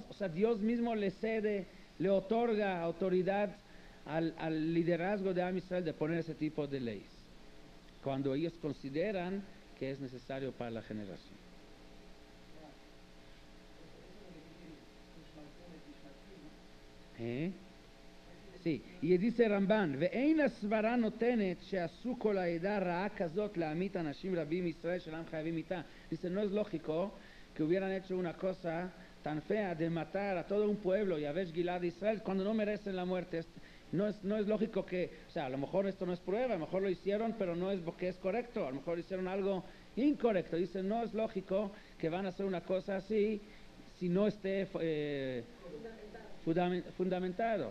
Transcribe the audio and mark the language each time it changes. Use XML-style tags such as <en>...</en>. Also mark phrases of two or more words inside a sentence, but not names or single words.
<es>O sea, Dios mismo le cede, le otorga autoridad al liderazgo de</es> <he>עם ישראל</he> <es>de poner ese tipo de leyes, cuando ellos consideran que es necesario para la generación. Sí, y dice Ramban,</es> <he>ואין הסברה נותנת שעשו כל העדה רעה כזאת להמית אנשים רבים מישראל שאינם חייבים מיתה.</he> <es>Dice, no es lógico que hubieran hecho una cosa tan fea de matar a todo un pueblo, Yavesh Gilad de Israel, cuando no merecen la muerte. No es lógico que, o sea, a lo mejor esto no es prueba, a lo mejor lo hicieron, pero no es porque es correcto, a lo mejor hicieron algo incorrecto. Dice, no es lógico que van a hacer una cosa así si no esté fundamentado.</es>